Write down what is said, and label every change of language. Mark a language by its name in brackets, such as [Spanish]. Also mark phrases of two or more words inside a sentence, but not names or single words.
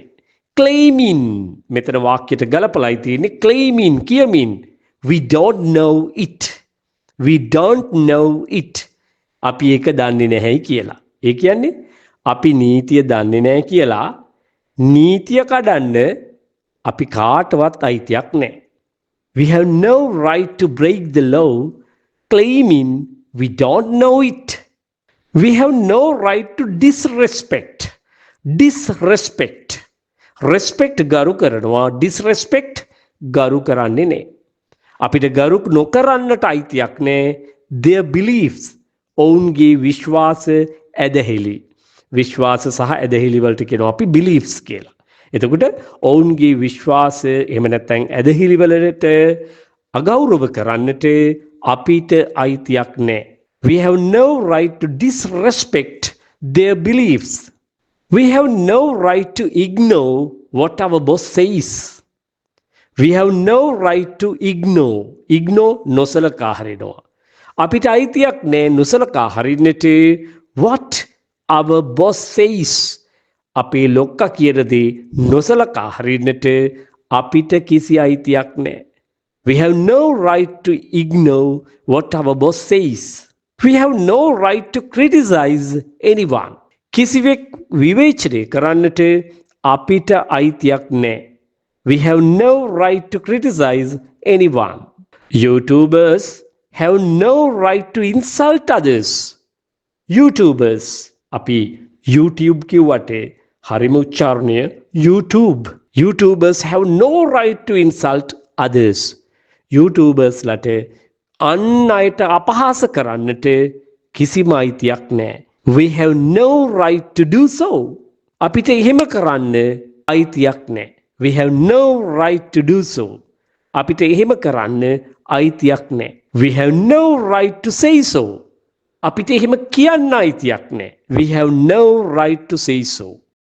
[English] Claiming [Sinhala] මෙතන වාක්‍යයට ගලපලායි තියෙන්නේ [English] claiming කියමින් we don't know it. We don't know it. [Sinhala] අපි ඒක දන්නේ නැහැයි කියලා. ඒ කියන්නේ අපි නීතිය දන්නේ නැහැ කියලා නීතිය කඩන්න අපි කාටවත් අයිතියක් නැහැ. [English] We have no right to break the law claiming we don't know it. We have no right to disrespect. Disrespect. Respect [Sinhala] ගරු කරනවා, disrespect ගරු කරන්නේ නැහැ. අපිට ගරු නොකරන්නට අයිතියක් නැහැ. [English] Their beliefs. [Sinhala] ඔවුන්ගේ විශ්වාස ඇදහිලි. විශ්වාස සහ ඇදහිලි වලට කියනවා අපි beliefs කියලා. එතකොට ඔවුන්ගේ විශ්වාස එහෙම නැත්නම් ඇදහිලි වලට අගෞරව කරන්නට අපිට අයිතියක් නැහැ. [English] We have no right to disrespect their beliefs. We have no right to ignore what our boss says. We have no right to ignore. [Sinhala] Ignore නොසලකා හරිනවා. අපිට අයිතියක් නැහැ නොසලකා හරින්නට [English] what our boss says [Sinhala] අපේ ලොක්කා කියන දේ නොසලකා හරින්නට අපිට කිසි අයිතියක් නැහැ. [English] We have no right to ignore what our boss says. We have no right to criticize anyone. [Sinhala] කිසිවෙක් විවේචනය කරන්නට අපිට අයිතියක් නැහැ. [English] We have no right to criticize anyone. YouTubers have no right to insult others. [Sinhala] YouTubers අපි YouTube කිව්වට හරිම උච්චාරණය YouTube. [English] YouTubers have no right to insult others. [Sinhala] YouTubers ලට අන් අයට අපහාස කරන්නට කිසිම අයිතියක් නැහැ. [English] We have no right to do so. [Sinhala] අපිට එහෙම කරන්න අයිතියක් නැහැ. [English] We have no right to do so. [Sinhala] අපිට එහෙම කරන්න අයිතියක් නැහැ. [English] We have no right to say so. [Sinhala] අපිට එහෙම කියන්න අයිතියක් නැහැ. [English] We have no right to say so.